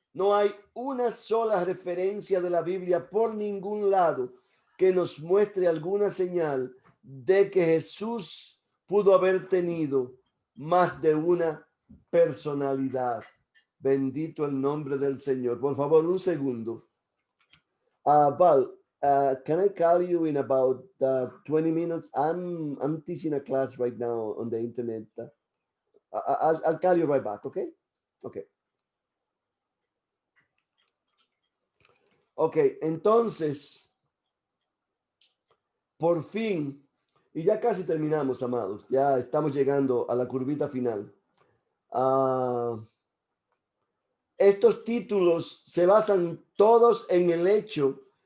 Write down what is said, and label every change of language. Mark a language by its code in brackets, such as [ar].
[es] No hay una sola referencia de la Biblia por ningún lado que nos muestre alguna señal de que Jesús pudo haber tenido más de una personalidad. Bendito el nombre del Señor. Por favor, un segundo. [en] Val, can I call you in about 20 minutes? I'm teaching a class right now on the internet. I'll call you right back, okay? Okay. [es] Ok, entonces, por fin, y ya casi terminamos, amados, ya estamos llegando a la curvita final. Estos títulos se basan todos en el hecho